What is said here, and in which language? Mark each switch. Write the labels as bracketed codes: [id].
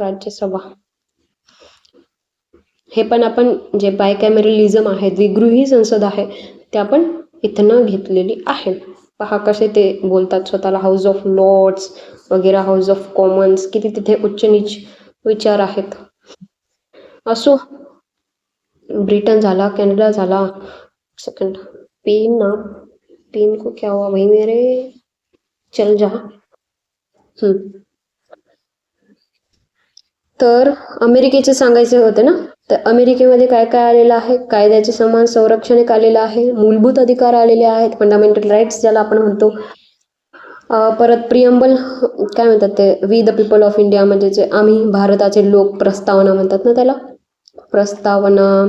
[mr] राज्यसभा हे पण आपण जे बायकॅमेरलिझम आहे, द्विगृही संसद आहे, ते आपण इथनं घेतलेली आहे. पहा कसे ते बोलतात स्वतःला, हाऊस ऑफ लॉर्ड्स वगैरे, हाऊस ऑफ कॉमन्स, किती तिथे उच्च नीच विचार आहेत. असो, ब्रिटन झाला, कॅनडा झाला. [hi] सेकंड, पेन को क्या हुआ भाई मेरे, चल जा. [mr] तर अमेरिकेचे सांगायचे होते ना, तर अमेरिकेमध्ये काय काय आलेलं आहे, कायद्याचे समान संरक्षण एक आलेलं आहे, मूलभूत अधिकार आलेले आहेत, फंडामेंटल राईट्स ज्याला आपण म्हणतो. परत प्रियम्बल काय म्हणतात ते, [en] we the people of India, [mr] म्हणजे जे आम्ही भारताचे लोक, प्रस्तावना म्हणतात ना त्याला, प्रस्तावना.